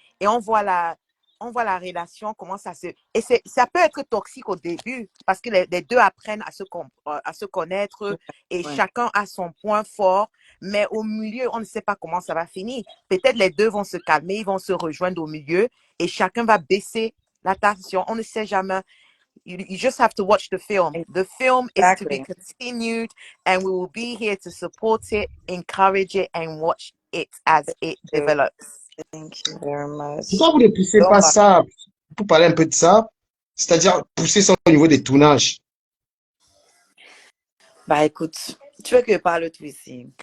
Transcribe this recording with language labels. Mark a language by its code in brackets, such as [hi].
[fr] Et on voit la relation, comment ça se... Et ça peut être toxique au début, parce que les deux apprennent à se connaître et chacun a son point fort, mais au milieu, on ne sait pas comment ça va finir. Peut-être les deux vont se calmer, ils vont se rejoindre au milieu et chacun va baisser l'attention. On ne sait jamais. [en] You just have to watch the film. The film is to be continued, and we will be here to support it, encourage it, and watch it as it develops. Thank you very much. [fr] Pourquoi vous ne poussez pas ça pour parler un peu de ça? C'est-à-dire pousser ça au niveau des tournages. Bah écoute, tu veux que je parle tout ici?